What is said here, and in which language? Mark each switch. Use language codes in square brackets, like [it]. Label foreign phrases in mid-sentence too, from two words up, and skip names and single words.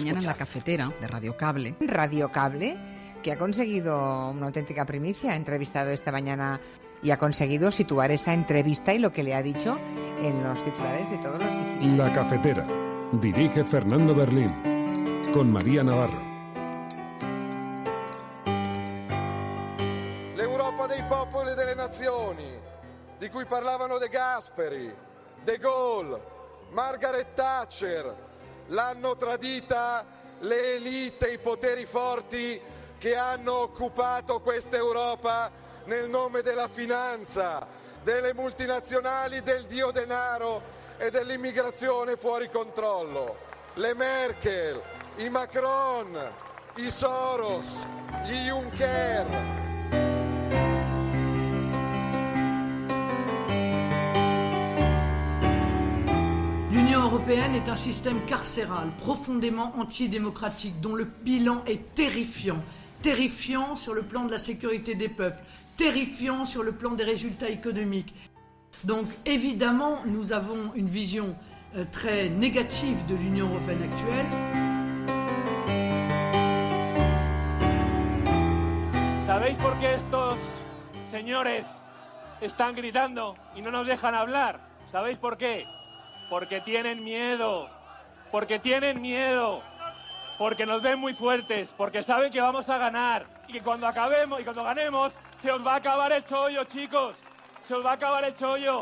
[es] Esta mañana en La Cafetera de Radio Cable. Radio Cable, que ha conseguido una auténtica primicia. Ha entrevistado esta mañana y ha conseguido situar esa entrevista y lo que le ha dicho en los titulares de todos los digitales. La Cafetera. Dirige Fernando Berlín. Con María Navarro. [it] L'Europa dei popoli e delle nazioni, di cui parlavano De Gasperi, De Gaulle, Margaret Thatcher, l'hanno tradita le elite, i poteri forti che hanno occupato questa Europa nel nome della finanza, delle multinazionali, del dio denaro e dell'immigrazione fuori controllo. Le Merkel, i Macron, i Soros, gli Juncker. [fr] L'Union européenne est un système carcéral profondément antidémocratique dont le bilan est terrifiant. Terrifiant sur le plan de la sécurité des peuples, terrifiant sur le plan des résultats économiques. Donc évidemment, nous avons une vision très négative de l'Union européenne actuelle. [es] ¿Sabéis por qué estos señores están gritando y no nos dejan hablar? ¿Sabéis por qué? Porque tienen miedo, porque tienen miedo, porque nos ven muy fuertes, porque saben que vamos a ganar y que cuando acabemos y cuando ganemos se os va a acabar el chollo, chicos, se os va a acabar el chollo.